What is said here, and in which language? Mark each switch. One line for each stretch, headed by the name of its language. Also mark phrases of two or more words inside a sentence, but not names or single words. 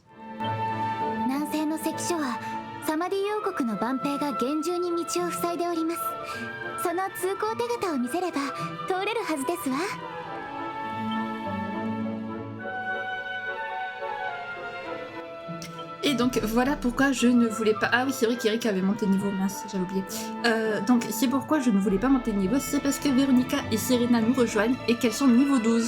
Japanese: 南西の関所はサマディ王国の万兵が厳重に道を塞いでおります。その通行手形を見せれば通れるはずですわ。
French: Et donc voilà pourquoi je ne voulais pas... Ah oui, c'est vrai qu'Eric avait monté de niveau, mince, j'avais oublié. Donc c'est pourquoi je ne voulais pas monter de niveau, c'est parce que Véronica et Serena nous rejoignent et qu'elles sont niveau 12.